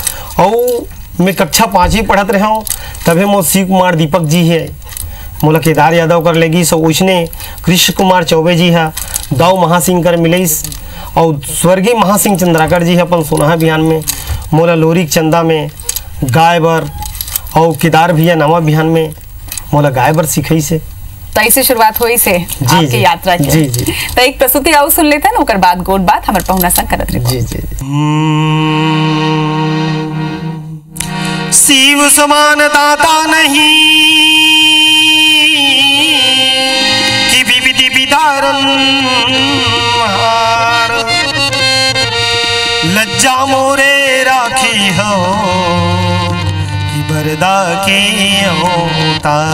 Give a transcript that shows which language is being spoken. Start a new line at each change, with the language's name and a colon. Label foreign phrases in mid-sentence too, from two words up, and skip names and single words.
Chhattisgarhi: और मैं कक्षा 5वीं पढ़त रहा हूँ तभी मोर शिव कुमार दीपक जी है मोला केदार यादव कर लेगी सो उसने कृष्ण कुमार चौबे जी है दाऊ महासिंह कर मिलईस और स्वर्गीय महासिंह चंद्राकर जी है अपन सोनाहा बिहान में मोला लोरिक चंदा में गाय बर और केदार भैया नवा बिहान में मोला गाय बर सिखई से। तो ऐसे शुरुआत हुई से आपकी यात्रा की। जी जी तो एक प्रस्तुति आओ सुन लेते हैं ना, ओकर बाद गोट बात हमारे पहुना संग करत रही। जी जी शिव समान दाता नहीं कि विविधि विदारन लज्जा मोरे राखी हो कि बरदा के होता